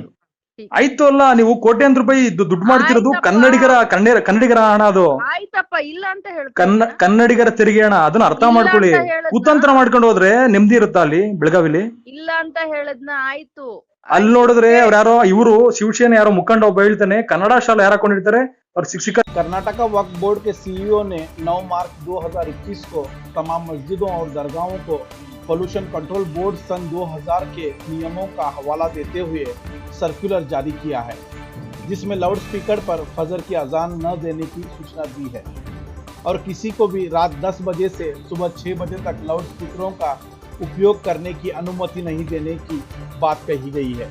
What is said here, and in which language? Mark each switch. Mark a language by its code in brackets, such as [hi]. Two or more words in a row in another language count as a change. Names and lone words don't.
[kn] ಆಯ್ತು ಅಲ್ಲ, ನೀವು ಕೋಟ್ಯಾಂತರ ರೂಪಾಯಿ ದುಡ್ಡು ಮಾಡ್ತಿರೋದು ಕನ್ನಡಿಗರ ಹಣ. ಅದು ಆಯ್ತಪ್ಪ, ಇಲ್ಲ ಅಂತ ಹೇಳ್ತೀನಿ. ಕನ್ನಡಿಗರ ತೆರಿಗೆ ಹಣ. ಅದನ್ನ ಅರ್ಥ ಮಾಡ್ಕೊಳ್ಳಿ. ಕುತಂತ್ರ ಮಾಡ್ಕೊಂಡು ಹೋದ್ರೆ ನೆಮ್ಮದಿ ಇರುತ್ತಾ ಅಲ್ಲಿ ಬೆಳಗಾವಿಲಿ? ಇಲ್ಲ ಅಂತ ಹೇಳದ್ನ. ಆಯ್ತು. ಅಲ್ಲಿ ನೋಡಿದ್ರೆ ಅವ್ರು ಯಾರೋ ಇವರು ಶಿವಸೇನೆ ಯಾರೋ ಮುಖಂಡ ಒಬ್ಬ ಹೇಳ್ತಾನೆ, ಕನ್ನಡ ಶಾಲೆ ಯಾರು ಹಾಕೊಂಡಿರ್ತಾರೆ ಅವ್ರ ಶಿಕ್ಷಕ. [hi] कर्नाटका वक्फ बोर्ड के CEO ने 9 मार्च 2021 को तमाम मस्जिदों और दरगाहों को पोल्यूशन कंट्रोल बोर्ड सन 2000 के नियमों का हवाला देते हुए सर्कुलर जारी किया है, जिसमें [en] loud speaker [hi] पर फजर की अजान न देने की सूचना दी है और किसी को भी रात 10 बजे से सुबह 6 बजे तक [en] loud speakers [hi] का उपयोग करने की अनुमति नहीं देने की बात कही गई है।